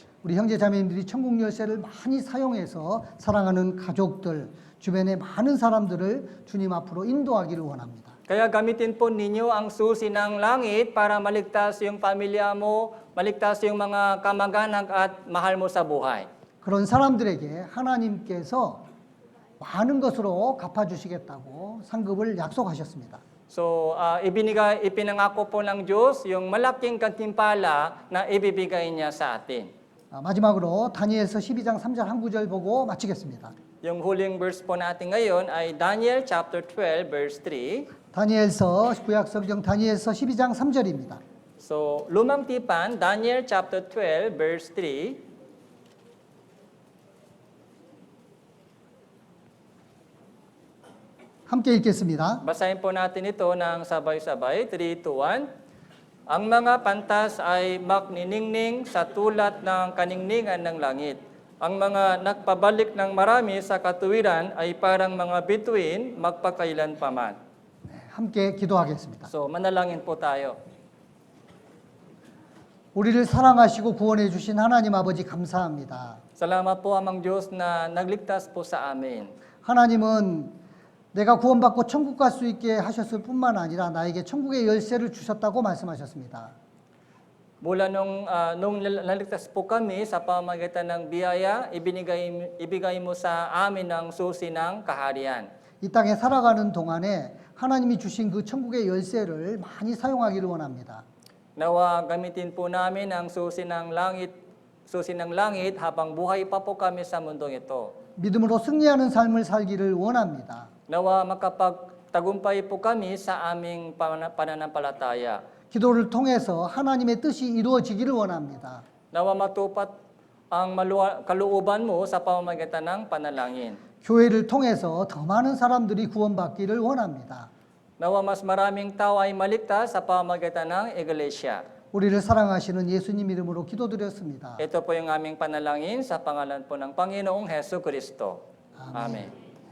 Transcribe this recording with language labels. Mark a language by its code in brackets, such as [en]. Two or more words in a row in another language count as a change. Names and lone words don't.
[ko] 우리 형제 자매님들이 천국 열쇠를 많이 사용해서 사랑하는 가족들, 주변의 많은 사람들을 주님 앞으로 인도하기를 원합니다. [tl] Kaya gamitin po ninyo ang susi ng langit para maligtas yung pamilya mo, maligtas yung mga kamag-anak at mahal mo sa buhay. [ko] 그런 사람들에게 하나님께서 많은 것으로 갚아주시겠다고 상급을 약속하셨습니다. [tl] So, ipinangako po ng Diyos yung malaking gantimpala na ibibigay niya sa atin. [ko] 마지막으로 다니엘서 12장 3절 한 구절 보고 마치겠습니다. [tl] Yung huling verse po natin ngayon ay Daniel chapter 12 verse 3. [ko] 다니엘서 구약 성경 다니엘서 12장 3절입니다. [tl] So, Lumang Tipan, Daniel chapter 12 verse 3. [ko] 함께 읽겠습니다. [tl] Basahin po natin ito ng sabay-sabay. 3, 2, 1. Ang mga pantas ay makniningning sa tulat ng kaningningan ng langit. Ang mga nagpabalik ng marami sa katuwiran ay parang mga bituin magpakailan paman. [ko] 함께 기도하겠습니다. [tl] So, manalangin po tayo. [ko] 우리를 사랑하시고 구원해 주신 하나님 아버지 감사합니다. [tl] Salamat po amang Diyos na nagligtas po sa amin. [ko] 하나님은 내가 구원받고 천국 갈 수 있게 하셨을 뿐만 아니라 나에게 천국의 열쇠를 주셨다고 말씀하셨습니다. [tl] Mula nung naligtas po kami sa pamamagitan ng biyaya, ibigay mo sa amin ang susi ng kaharian. [ko] 이 땅에 살아가는 동안에 하나님이 주신 그 천국의 열쇠를 많이 사용하기를 원합니다. [tl] Nawa gamitin po namin ang susi ng langit habang buhay pa po kami sa mundong ito. [ko] 믿음으로 승리하는 삶을 살기를 원합니다. [tl] Nawa makapagtagumpay po kami sa aming pananampalataya. [ko] 기도를 통해서 하나님의 뜻이 이루어지기를 원합니다. [tl] Nawa matupat ang kalooban mo sa pamamagitan ng panalangin. [ko] 교회를 통해서 더 많은 사람들이 구원받기를 원합니다. [tl] Nawa mas maraming tao ay maligtas sa pamamagitan ng iglesia. [ko] 우리를 사랑하시는 예수님 이름으로 기도드렸습니다. [tl] Ito po yung aming panalangin sa pangalan po ng Panginoong Hesus Kristo. Amen. Amen.